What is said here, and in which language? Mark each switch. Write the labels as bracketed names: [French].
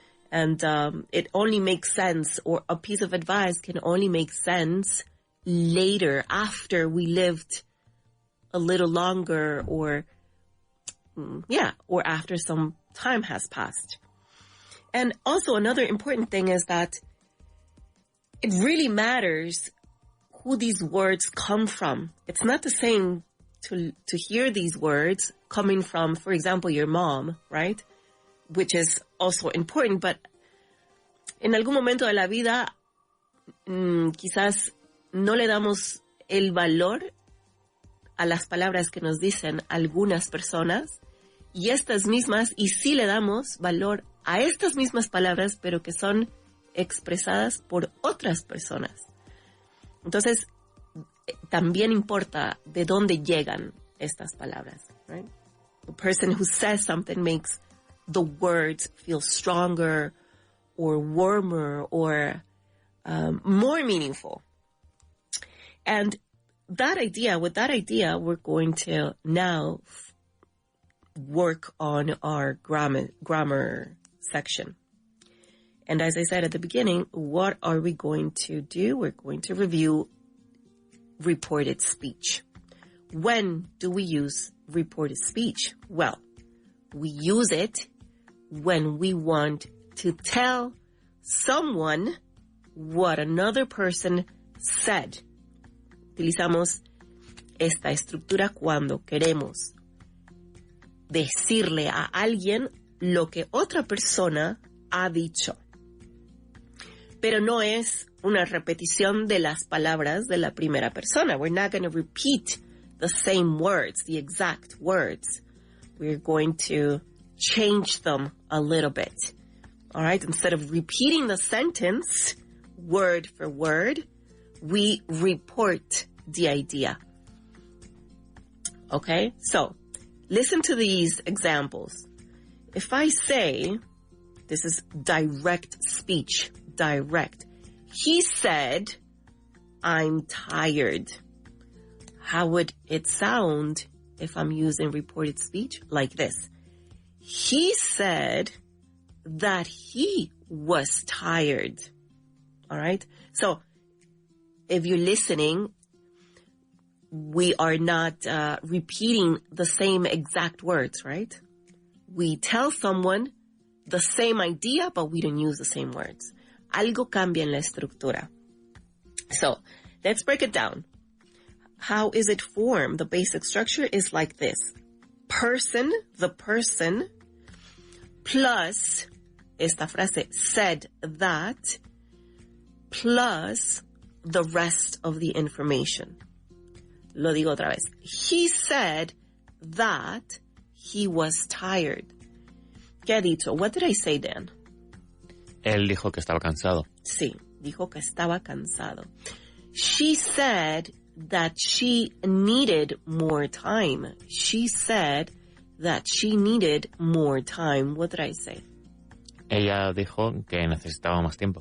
[English] And it only makes sense, or a piece of advice can only make sense later, after we lived a little longer, or after some time has passed. And also another important thing is that it really matters who these words come from. It's not the same to hear these words coming from, for example, your mom, right? Which is also important, but [Spanish] en algún momento de la vida, quizás no le damos el valor a las palabras que nos dicen algunas personas, y estas mismas, y sí le damos valor a estas mismas palabras, pero que son expresadas por otras personas. Entonces, también importa de dónde llegan estas palabras, [English] right? The person who says something makes the words feel stronger or warmer or more meaningful. And with that idea, we're going to now work on our grammar section. And as I said at the beginning, what are we going to do? We're going to review reported speech. When do we use reported speech? Well, we use it when we want to tell someone what another person said. [Spanish] Utilizamos esta estructura cuando queremos decirle a alguien lo que otra persona ha dicho. Pero no es una repetición de las palabras de la primera persona. [English] We're not going to repeat the same words, the exact words. We're going to change them a little bit. All right? Instead of repeating the sentence word for word, we report the idea. Okay? So, listen to these examples. If I say, this is direct speech, direct. He said, I'm tired. How would it sound if I'm using reported speech? Like this. He said that he was tired. All right? So, if you're listening, we are not repeating the same exact words, right? We tell someone the same idea, but we don't use the same words. [Spanish] Algo cambia en la estructura. [English] So, let's break it down. How is it formed? The basic structure is like this. Person, the person, plus, [Spanish] esta frase, [English] said that, plus the rest of the information. [Spanish] Lo digo otra vez. [English] He said that he was tired. [Spanish] ¿Qué ha dicho? [English] What did I say, Dan? [Spanish] Él dijo que estaba cansado. Sí, dijo que estaba cansado. [English] She said that she needed more time. She said that she needed more time. What did I say? [Spanish] Ella dijo que necesitaba más tiempo.